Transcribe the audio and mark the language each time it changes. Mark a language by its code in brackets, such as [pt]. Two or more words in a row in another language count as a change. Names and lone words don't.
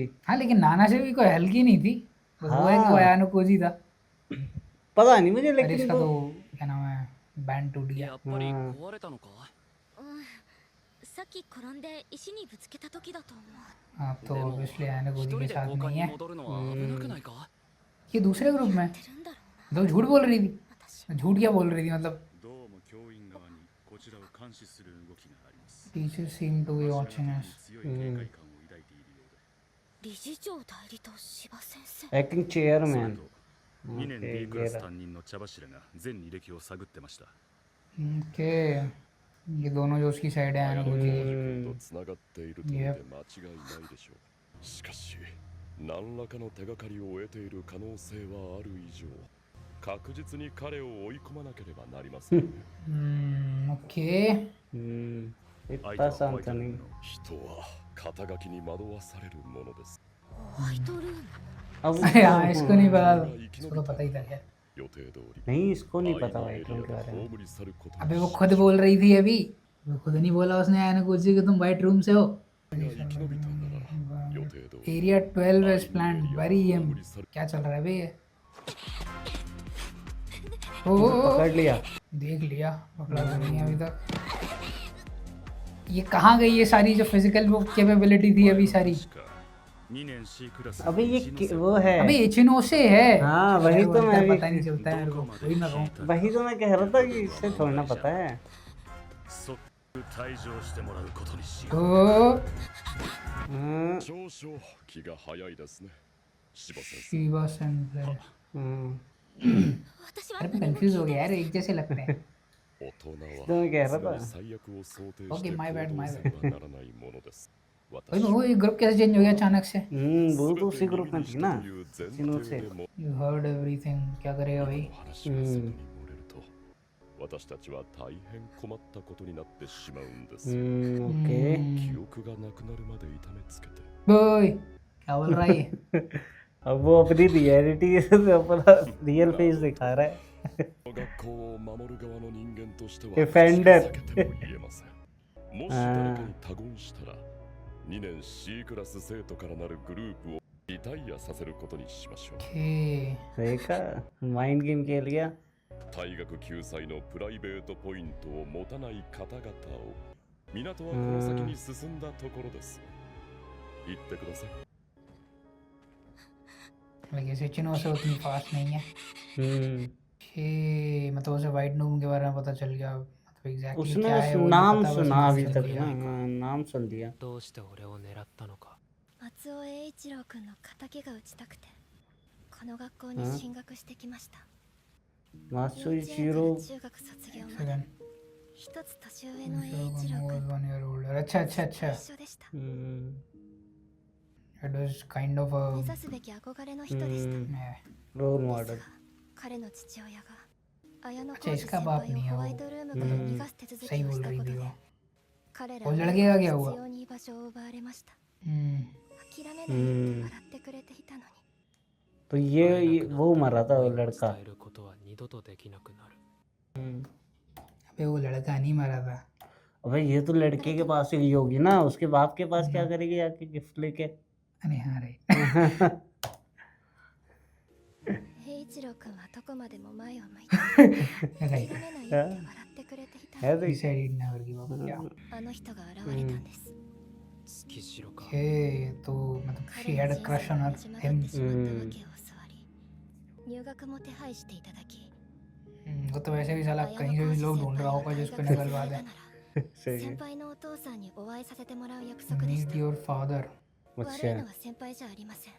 [hi] हाँ लेकिन नाना से भी कोई हल्की नहीं थी, बस वो है कि वो हाँ आयानो कोजी था। पता नहीं मुझे, पर लेकिन इसका वो तो क्या नाम है, बैंड टूट गया। [ja] やっぱり [hi] हाँ [ja] 壊れたのかさっき転んで石にぶつけた時だと思う。 [hi] हाँ तो [ja] でも [hi] ऑब्वियसली आयानो [ja] 一 [hi] कोजी [ja] 人 [hi] के [ja] で [hi] साथ [ja] 交換 [hi] नहीं [ja] に [hi] है। [ja] 戻るのは危なくないか [hi] ये दूसरे ग्रुप में है। [ja] てるんだろう [hi] तो झूठ बोल रही थी, [ja] な私。 [hi] झूठ क्या बोल रही थी मतलब। [ja] どうも教員側にこちらを監視する動きがあります。 [en] Teachers seem to be [ja] 柱 [en] watching [ja] 方に [en] us. [ja] 強い警戒感を抱いているようで、理事長代理と芝先生。 [en] एक्टिंग [ja] それ [en] चेयरमैन [ja] と2年 [hi] ओके [ja] D ク [hi] ये [ja] ラス [hi] रहा। [ja] 担任の茶柱が全履歴を探ってました。 [hi] ओके, ये दोनों जो उसकी साइड है आयानो कोजी की। [ja] 事件とつながっていると見て間違いないでしょう。しかし何らかの手がかりを得ている可能性はある以上、確実に彼を追い込まなければなりません。 [hi] ओके, [ja] 相手 [hi] इतना [ja] はホ [hi] आसान [ja] ワイト [hi] था [ja] ルー [hi] नहीं। [ja] ムの人は肩書きに惑わされるものです。ホワイトルーム。 [hi] अब अरे हाँ इसको नहीं पता था, इसको तो पता ही था क्या। [ja] 予定通り [hi] नहीं इसको नहीं [ja] 愛 [hi] पता [ja] の [hi] भाई [ja] エリ [hi] क्यों [ja] ア [hi] के [ja] で [hi] बारे में। [ja] 葬り去ること [hi] अबे [ja] に [hi] वो [ja] し [hi] खुद बोल रही थी अभी, वो खुद नहीं बोला उसने आयानो कोजी कि तुम वाइट रूम से हो। [ja] が生き延びたなら予定通り [en] Area 12 is planned, bury him। [ja] 葬り去る [hi] क्या चल रहा है बे ये? ओ पकड़ लिया। देख लिया, पकड़ा तो नहीं है अभी तक। ये कहाँ गई ये सारी जो फिजिकल वो कैपेबिलिटी थी अभी सारी? [ja] 2 年 C クラス [hi] अबे ये [ja] 一ノ瀬 [hi] वो है। अबे इचिनो से है। हाँ वही तो मैं भी, पता नहीं चलता है मेरे को, वही मैं कहूँ। वही तो मैं कह रहा था कि इससे थोड़ा ना पता है। [ja] 即退場してもらうことにしよう。 ओ हम्म, 少々気が早いですね。柴先生。 [hi] शिवा सेंसेई। [ja] 私は [hi] अरे मैं कंफ्यूज हो गया यार, एक जैसे लगते हैं। [ja] 大人は [hi] तो मैं कह रहा [ja] 常 [hi] था [ja] に最悪を想定 [en] Okay, [ja] して [en] my [ja] 行 [en] bad, [ja] 動 [en] my [ja] せ [en] bad. [ja] ねばならないものです。 [hi] भाई [ja] 私 [hi] वो ये ग्रुप कैसे चेंज हो गया अचानक से? वो तो उसी ग्रुप में थी ना। [ja] という前 [hi] इचिनो [ja] 提 [hi] से [ja] でも [en] You heard everything, [hi] क्या करेगा भाई? [ja] 話が外に漏れると、私たちは大変困ったことになってしまうんです。 [hi] ओके [ja] 記憶がなくなるまで痛めつけて。 [hi] बोय क्या बोल रहा है ये? अब वो अपनी रियलिटी से अपना [en] real face [hi] दिखा रहा है। [ja] 学校を守る側の人間としては [en] Defender [ja] 避けても言えません。もし誰かに他言したら、2年 C クラス生徒からなるグループをリタイアさせることにしましょう。 [en] Okay. [hi] देखा [en] mind game [hi] खेल गया। [ja] 退学救済のプライベートポイントを持たない方々を、港はこの先に進んだところです。言ってください。 [hi] लेकिन इचिनो से उतनी फास्ट नहीं है। Okay, मतलब उसे वाइट नूम के बारे में पता चल गया, मतलब एग्जैक्टली उसने क्या है वो नहीं नाम पता, बस सुना नाम अभी सुन तक लिया। ना। हाँ, नाम सुन लिया। [ja] どうして俺を狙ったのか。松尾栄一郎君の敵が打ちたくてこの学校に進学してきました。 [hi] मास्टर [ja] 幼稚園から [hi] शीरो [ja] 中学卒業ま [en] Second. [ja] で一つ年上の栄一郎 [en] was [ja] 君 [en] 1 year older. [hi] अच्छा अच्छा अच्छा. [ja] 一緒でした。 [en] It was kind of [ja] 目 [en] a [ja] 指すべき憧れの人でした。 [en] रोल [ja] です [en] मॉडल [ja] が彼の父親が綾野 [hi] अच्छा [ja] 浩二 [hi] इसका [ja] 先 [hi] बाप [ja] 輩を [hi] नहीं है [ja] ホ [hi] वो. [ja] ワイトルームから逃がす手続 [hi] सही [ja] きをし [hi] बोल [ja] た [hi] रही [ja] こと [hi] थी [ja] で [hi] वो. [ja] 彼ら [hi] वो [ja] は [hi] लड़के का क्या [ja] 必 [hi] हुआ? [ja] 要に居場所を奪われました。 हम्म. 諦めないって笑ってくれていたのに [hi] तो ये वो मरा था वो [ja] 伝 [hi] लड़का। [ja] えることは二度とできなくなる。 [hi] अबे वो लड़का नहीं मरा था. अबे ये तो लड़के के पास ही होगी ना, उसके बाप के पास क्या करेगी आके गिफ्ट लेके। अरे हाँ रे. [ja] 平一郎君はどこまでも前を向いて諦 [en] Right. [ja] めないって笑ってくれていたの [hi] है [ja] に [hi] तो [en] He said he'd never give up. Yeah. [ja] あの人が現れたんです。月城か。 [hi] Okay, तो मतलब [ja] 彼 [en] she [ja] の [en] had a [ja] 人 [en] crush [ja] 生 [en] on [ja] が [en] her [ja] 始まって [en] him. [ja] しまったわけを教わり入学も手配していただき [hi] वो तो वैसे भी साला [ja] 綾 [hi] कहीं [ja] 野 [hi] से भी [ja] 浩 [hi] लोग [ja] 二 [hi] ढूंढ [ja] 先 [hi] रहा [ja] 輩 [hi] होगा [ja] が [hi] जिसको [ja] 大学 [hi] निकलवा [ja] 生 [hi] दे. [ja] なら [hi] सही [ja] 先 [hi] है। [ja] 輩のお父さんにお会いさせてもらう約束でし [en] Meet [ja] た。 [en] your father. [ja] 悪い [hi] अच्छा [ja] のは先輩じゃありません。